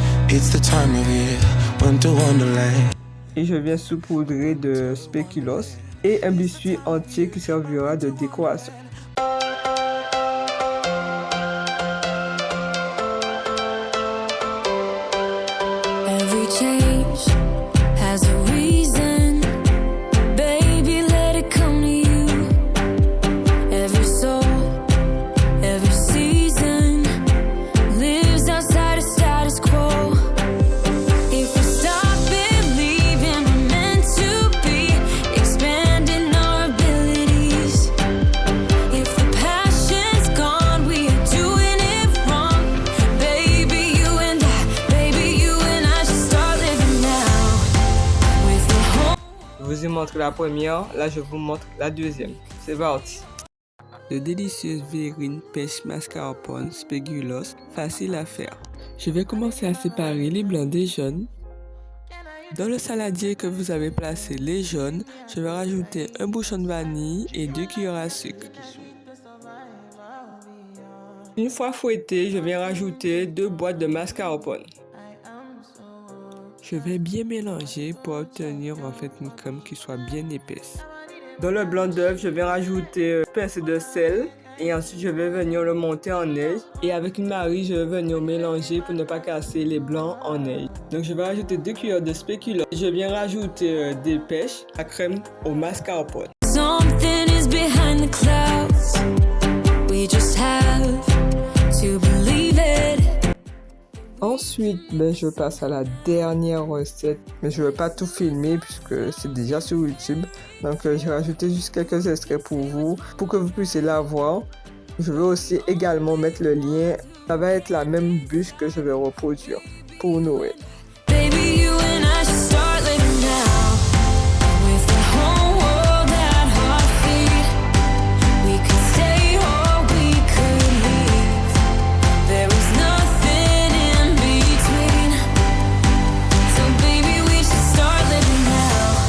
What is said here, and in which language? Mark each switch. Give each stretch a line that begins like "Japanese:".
English: It's the time of year, winter wonderland.
French: Et je viens saupoudrer de spéculoos et un biscuit entier qui servira de décoration.
English: Every change has a reason. Baby, let it come to you. Every soul, every season lives outside a status quo. If we stop believing we're meant to be, expanding our abilities. If the passion's gone, we are doing it wrong. Baby, you and I should start living now. With the whole.
French: Je vous ai montré la première, là je vous montre la deuxième. C'est parti. De délicieuses verrines pêche mascarpone spéculoos, facile à faire. Je vais commencer à séparer les blancs des jaunes. Dans le saladier que vous avez placé les jaunes, je vais rajouter un bouchon de vanille et 2 cuillères à sucre. Une fois fouetté, je vais rajouter 2 boîtes de mascarpone. Je vais bien mélanger pour obtenir en fait une crème qui soit bien épaisse. Dans le blanc d'œuf, je vais rajouter une pincée de sel et ensuite je vais venir le monter en neige. Et avec une marie, je vais venir mélanger pour ne pas casser les blancs en neige. Donc je vais rajouter 2 cuillères de spéculoos. Je viens rajouter des pêches, la crème au mascarpone.
English: Something is behind the clouds. We just have to believe it.
French: Ensuite, je passe à la dernière recette, mais je ne vais pas tout filmer puisque c'est déjà sur YouTube. Donc j'ai rajouté juste quelques extraits pour vous, pour que vous puissiez la voir. Je vais aussi également mettre le lien. Ça va être la même bûche que je vais reproduire pour Noël.
English: Baby, you and I should start living now. With the whole world at our feet. We could stay or we could leave. There is nothing in between. So baby, we should start living now.